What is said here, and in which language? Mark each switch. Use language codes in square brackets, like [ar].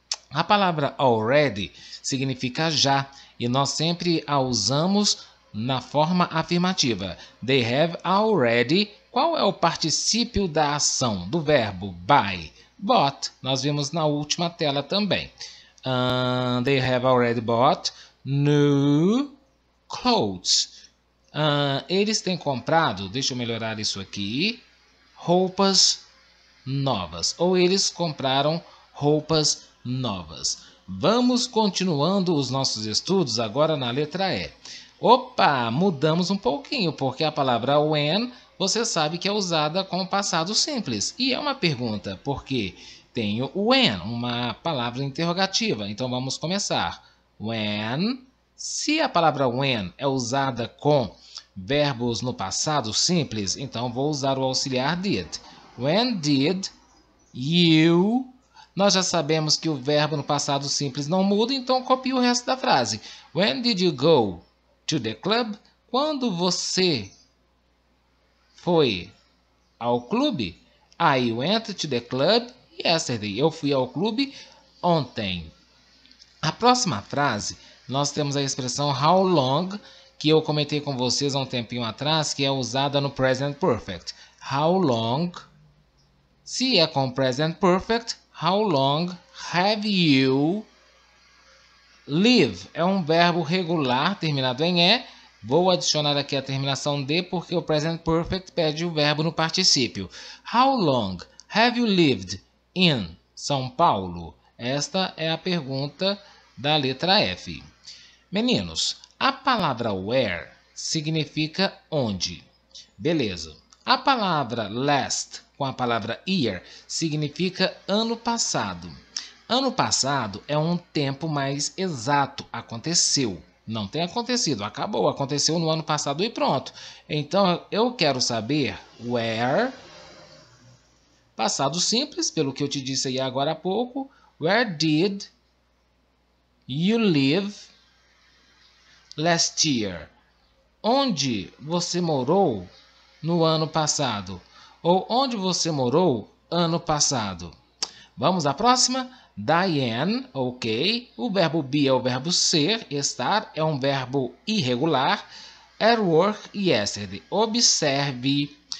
[pt] A palavra already significa já. E nós sempre a usamos na forma afirmativa. [en] They have already. [pt] Qual é o particípio da ação, do verbo buy? Bought. Nós vimos na última tela também. [en] They have already bought new clothes. [pt] Eles têm comprado, deixa eu melhorar isso aqui, roupas novas. Ou eles compraram roupas novas. Vamos continuando os nossos estudos agora na letra E. Opa, mudamos um pouquinho, porque a palavra when, você sabe que é usada com o passado simples. E é uma pergunta, porque tenho o when, uma palavra interrogativa. Então vamos começar. When, se a palavra when é usada com verbos no passado simples, então vou usar o auxiliar did. [en] When did you... [pt] Nós já sabemos que o verbo no passado simples não muda, então copie o resto da frase. [en] When did you go to the club? [pt] Quando você foi ao clube? [en] I went to the club yesterday. [pt] Eu fui ao clube ontem. A próxima frase, nós temos a expressão how long, que eu comentei com vocês há um tempinho atrás, que é usada no present perfect. [en] How long, [pt] se é com [en] present perfect, how long have you lived? [pt] É um verbo regular terminado em E. Vou adicionar aqui a terminação de, porque o present perfect pede o verbo no particípio. [en] How long have you lived in São Paulo? [pt] Esta é a pergunta da letra F. Meninos, a palavra where significa onde. Beleza. A palavra last com a palavra year significa ano passado. Ano passado é um tempo mais exato. Aconteceu. Não tem acontecido. Acabou. Aconteceu no ano passado e pronto. Então, eu quero saber where. Passado simples, pelo que eu te disse aí agora há pouco. [en] Where did you live last year? [pt] Onde você morou no ano passado? Ou onde você morou ano passado? Vamos à próxima? Diane, ok. O verbo be é o verbo ser. Estar é um verbo irregular. [en] At work yesterday. [pt] Observe